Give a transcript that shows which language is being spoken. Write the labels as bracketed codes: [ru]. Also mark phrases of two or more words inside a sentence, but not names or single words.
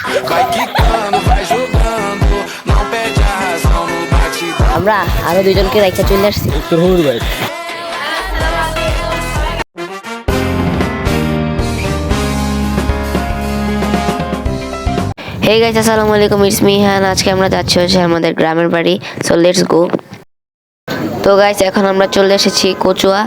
[pt] Vai quicando, vai jogando, não perde a razão no batidão. [bn] আমরা আরো দুইজনকে রাইখা চলে আসছি। তোর হুর ভাই [en] hey guys, [ar] السلام عليكم, [en] it's me Han. [bn] আজকে আমরা যাচ্ছি হচ্ছে আমাদের গ্রামের বাড়ি। [en] so let's go. [bn] তো গাইস, এখন আমরা চলে এসেছি কচুয়া।